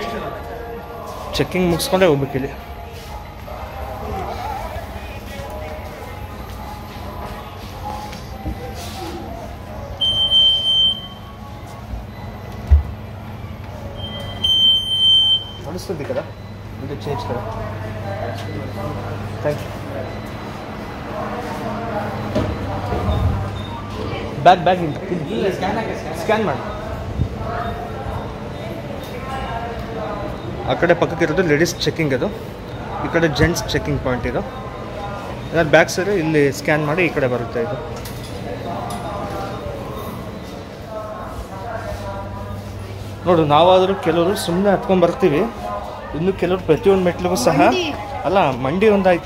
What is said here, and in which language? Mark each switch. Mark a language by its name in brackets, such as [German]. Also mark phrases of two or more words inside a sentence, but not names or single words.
[Kannada] ಚೆಕ್ಕಿಂಗ್ ಮುಗಿಸ್ಕೊಂಡೇ ಹೋಗ್ಬೇಕಿಲ್ಲಿ. [Telugu] నడుస్తుంది కదా, ముందు చేంజ్ కదా. [English] thank you. bag scan [Kannada] ಮಾಡಿ. ಆ ಕಡೆ ಪಕ್ಕಕ್ಕೆ ಇರೋದು [English] ladies checking, [Kannada] ಅದು ಈ ಕಡೆ [English] gents checking point. [Kannada] ಇದು ಏನಾದ್ರು ಬ್ಯಾಗ್ ಸರಿ ಇಲ್ಲಿ ಸ್ಕ್ಯಾನ್ ಮಾಡಿ ಈ ಕಡೆ ಬರುತ್ತೆ. ಇದು ನೋಡು, ನಾವಾದರೂ ಕೆಲವರು ಸುಮ್ಮನೆ ಹತ್ಕೊಂಡು ಬರ್ತೀವಿ, ಇನ್ನು ಕೆಲವರು ಪ್ರತಿಯೊಂದು ಮೆಟ್ಲಿಗೂ ಸಹ ಅಲ್ಲ ಮಂಡಿ ಒಂದಾಯಿತು.